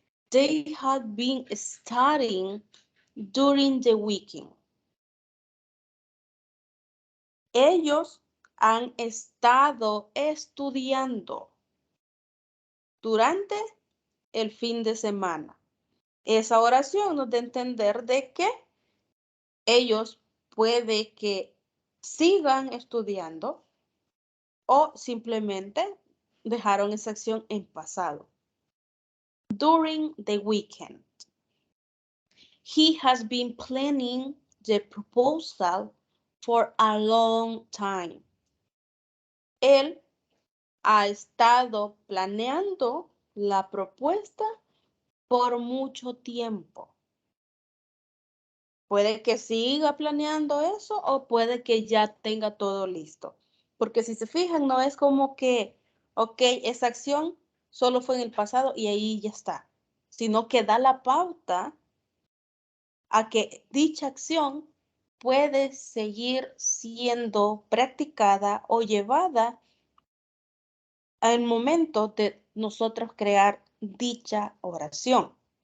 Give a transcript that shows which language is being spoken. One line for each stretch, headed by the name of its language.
English: They had been studying during the weekend.
Spanish: Ellos han estado estudiando durante el fin de semana. Esa oración nos da a entender de que ellos puede que sigan estudiando o simplemente dejaron esa acción en pasado.
English: During the weekend. He has been planning the proposal for a long time.
Spanish: Él ha estado planeando la propuesta por mucho tiempo. Puede que siga planeando eso o puede que ya tenga todo listo. Porque si se fijan, no es como que, ok, esa acción solo fue en el pasado y ahí ya está, sino que da la pauta a que dicha acción puede seguir siendo practicada o llevada al momento de nosotros crear dicha oración.